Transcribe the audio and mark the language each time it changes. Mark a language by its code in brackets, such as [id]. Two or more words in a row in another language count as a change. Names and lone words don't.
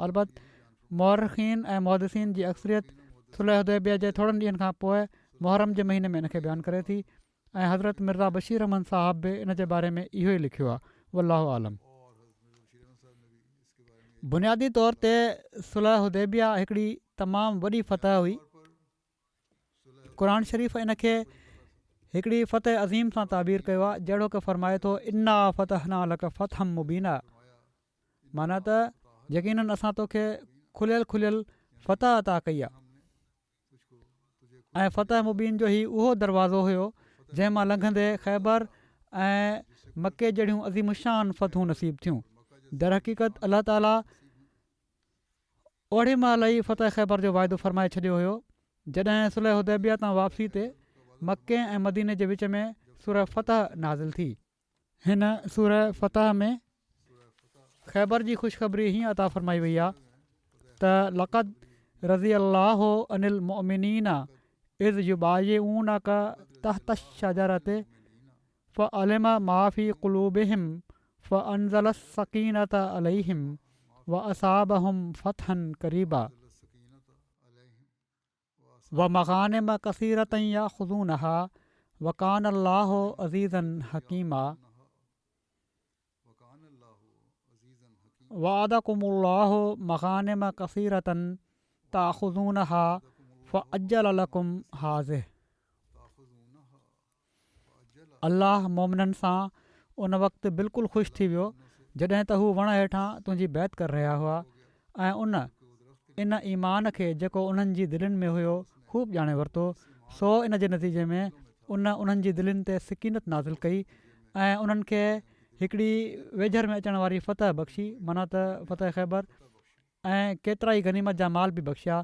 [sd] अलबत मौरख़ीन ऐं मुहदिसीन जी अक्सरियत सुलह हुदैबिया जे थोरनि ॾींहंनि खां पोइ मुहर्रम जे महीने में इन खे बयानु करे थी ऐं हज़रत मिर्ज़ा बशीर अहमद साहब बि इन जे बारे में इहो ई लिखियो आहे। [ar] والله أعلم. [sd] बुनियादी तौर ते सुलह हुदैबिया हिकिड़ी तमामु वॾी फ़तह हुई। क़ुर शरीफ़ इन खे हिकिड़ी फ़तह अज़ीम सां ताबीर कयो आहे, जहिड़ो की फ़रमाए थो [ar] إنا فتحنا لك فتحا مبينا, [sd] माना त यकीनन असां तोखे खुलियल खुलियल फ़तह अता कई आहे। ऐं फ़तह मुबीन जो ही उहो दरवाज़ो हुयो जंहिं मां लंघंदे ख़ैबर ऐं मके जहिड़ियूं अज़ीमुशान फ़तहूं नसीब थियूं। दर हक़ीक़त अलाह ताला ओड़ी महिल ई फ़तह ख़ैबर जो वाइदो फ़रमाए छॾियो हुयो जॾहिं सुलह हुदैबिया तां वापसी ते मके ऐं मदीने जे विच में सूरह फ़तह नाज़िल थी। हिन सूरह फ़तह में ख़ैबर जी ख़ुशख़बरी हीअं अता फ़रमाई वई आहे त [ar] لقد رضي الله عن المؤمنين إذ يبايعونك تحت الشجرة فعلم ما في قلوبهم فأنزل السكينة عليهم وأثابهم فتحا قريبا. ومغانم كثيرة يأخذونها وكان الله عزيزا حكيما وعدكم الله مغانم كثيرة تأخذونها فعجل لكم هذه. [sd] अल्लाह मोमिननि सां उन वक़्तु बिल्कुलु ख़ुशि थी वियो जॾहिं त हू वण हेठां तुंहिंजी बैत करे रहिया हुआ ऐं इन ईमान खे जेको उन्हनि जी दिलनि में हुयो ख़ूब ॼाणे वरितो। सो इन जे नतीजे में उन्हनि जी दिलनि ते सिकीनत नाज़िल कई ऐं उन्हनि खे हिकिड़ी वेझर में अचण वारी फ़तह बख़्शी, माना त फ़तह ख़ैबर, ऐं केतिरा ई गनीमत जा माल बि बख़्शिया।